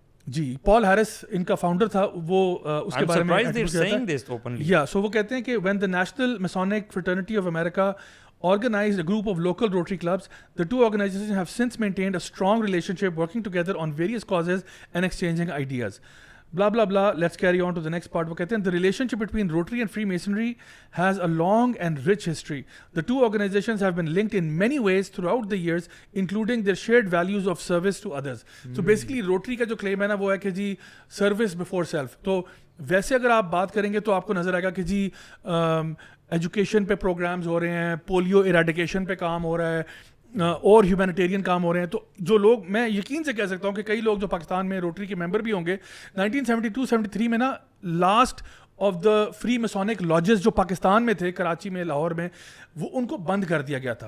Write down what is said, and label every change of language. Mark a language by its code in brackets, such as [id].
[ur] جی, پال Harris ان کا founder تھا, وہ اس کے بارے میں یا سو وہ کہتے ہیں کہ [en] When the national Masonic fraternity of America organized a group of local Rotary clubs, the two organizations have since maintained a strong relationship, working together on various causes and exchanging ideas. Blah blah blah. Let's carry on to the next part. [ur] وہ کہتے ہیں [en] the relationship between Rotary and Freemasonry has a long and rich history. The two organizations have been linked in many ways throughout the years, including their shared values of service to others. So basically [ur] Rotary کا جو claim ہے نا وہ ہے کہ جی [en] service before self. [ur] تو ویسے اگر آپ بات کریں گے تو آپ کو نظر آئے گا کہ جی ایجوکیشن پہ پروگرامز ہو رہے ہیں, پولیو ایراڈیکیشن پہ کام ہو رہا ہے, اور ہیومینیٹیرین کام ہو رہے ہیں. تو جو لوگ, میں یقین سے کہہ سکتا ہوں کہ کئی لوگ جو پاکستان میں روٹری کے ممبر بھی ہوں گے, 1972-73 میں نا [en] last of the free Masonic lodges [ur] جو پاکستان میں تھے, کراچی میں, لاہور میں, وہ ان کو بند کر دیا گیا تھا.